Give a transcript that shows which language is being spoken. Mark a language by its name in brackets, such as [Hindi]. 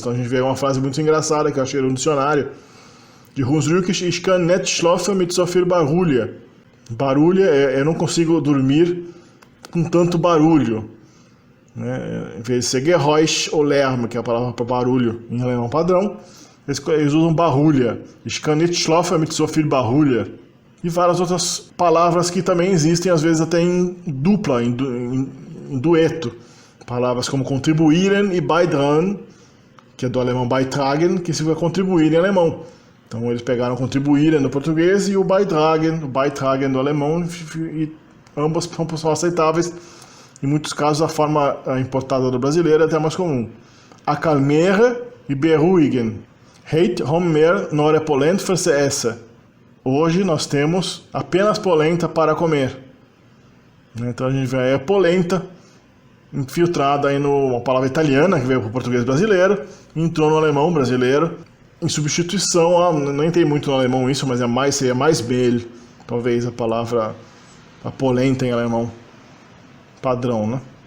[Portuguese] Então a gente vê uma frase muito engraçada que eu achei no dicionário de Hansrückisch: [German] Ich kann nicht schlafen mit so viel Barulho. [Portuguese] Barulho eu não consigo dormir com tanto barulho. Em vez de ser Geräusch ou Lärm, que é a palavra para barulho em alemão padrão, eles usam Barulho. [German] Ich kann nicht schlafen mit so viel Barulho. [Portuguese] E várias outras palavras que também existem, às vezes até em dupla, em dueto. Palavras como contribuieren e beitragen, que é do alemão beitragen, que significa contribuir em alemão. Então eles pegaram contribuieren no português e o beitragen do alemão, e ambas são aceitáveis. Em muitos casos a forma importada do brasileiro é até mais comum. Acalmere e beruhigen. [German] Heute haben wir nur Polenta für se essen. [Portuguese] Hoje nós temos apenas polenta para comer. Então a gente vê a polenta infiltrada aí numa palavra italiana que veio para o português brasileiro, entrou no alemão brasileiro em substituição nem tem muito no alemão isso, mas seria mais Mehl, talvez a palavra a polenta em alemão padrão, né?